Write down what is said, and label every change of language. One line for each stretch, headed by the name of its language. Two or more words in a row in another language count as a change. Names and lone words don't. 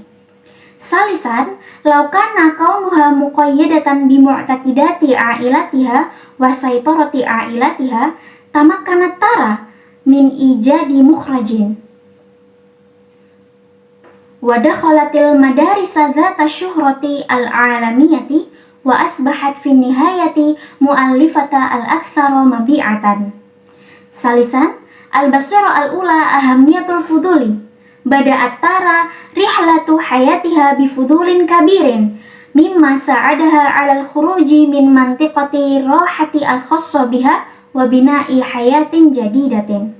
Arabic: ثالثا، لو كان كونها مقيدة بمعتقدات عائلتها وسيطرة عائلتها تمكنت تارا من إيجاد مخرج ودخلت المدارس ذات الشهرة العالمية وأصبحت في نهاية مؤلفة الأكثر مبيعا. Salisan, البصيرة الأولى أهمية الفضول بدأت تارا رحلة حياتها بفضول كبير مما ساعدها على الخروج من منطقة راحة الخاصة بها وبناء حياة جديدة.